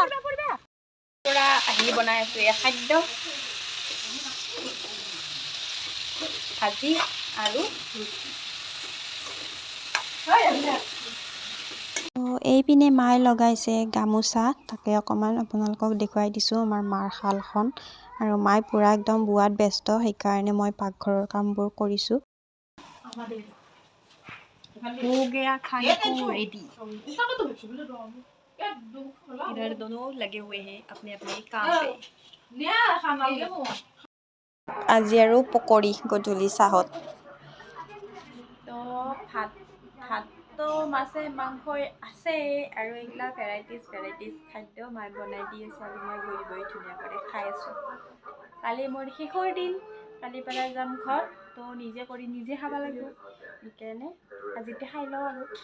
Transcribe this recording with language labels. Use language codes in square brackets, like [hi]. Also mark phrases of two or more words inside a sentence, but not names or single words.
[as] পুৰা আহি বনাই আছো এই খাদ্য ভাজি আৰু এইপিনে মায়ে লগাইছে গামোচা তাকে অকণমান আপোনালোকক দেখুৱাই দিছোঁ আমাৰ মাৰ শালখন আৰু মায়ে পূৰা একদম বোৱাত ব্যস্ত সেইকাৰণে মই পাকঘৰৰ কামবোৰ কৰিছোঁ [hi] हो गया खाने को रेडी इधर दोनों लगे हुए हैं अपने अपने काम पे [as] আজি আৰু পকৰি গধূলি চাহত তো ভাতটো মাছে মাংসই আছে আৰু এইবিলাক ভেৰাইটিজ খাদ্য মায়ে বনাই দি আছে আৰু মই বহি বহি ধুনীয়াকৈ খাই আছোঁ কালি মোৰ শেষৰ দিন কালিৰ পৰা যাম ঘৰ তো নিজে কৰি নিজে খাব লাগিব সেইকাৰণে আজিতে খাই লওঁ আৰু